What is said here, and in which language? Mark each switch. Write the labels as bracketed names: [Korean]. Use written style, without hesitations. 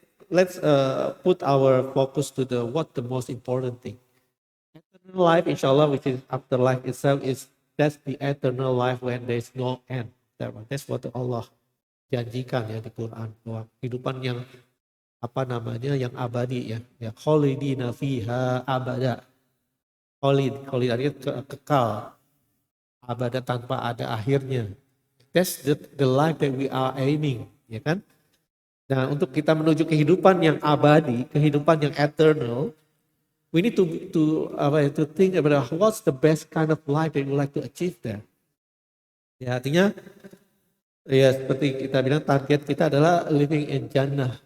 [English] let's put our focus to the most important thing. Eternal life, inshallah, which is afterlife itself, is that's the eternal life when there is no end. [Indonesian] That's what Allah janjikan ya di Quran, bahwa kehidupan yang apa namanya yang abadi ya [Arabic] khalidina fiha abada. [Indonesian] Khalid artinya kekal, abada tanpa ada akhirnya. [English] That's the life that we are aiming, ya kan? [Indonesian] Nah, untuk kita menuju kehidupan yang abadi, kehidupan yang eternal, [English] we need to think about what's the best kind of life that we like to achieve there. [Indonesian] Ya, artinya ya seperti kita bilang target kita adalah [English] living in Jannah.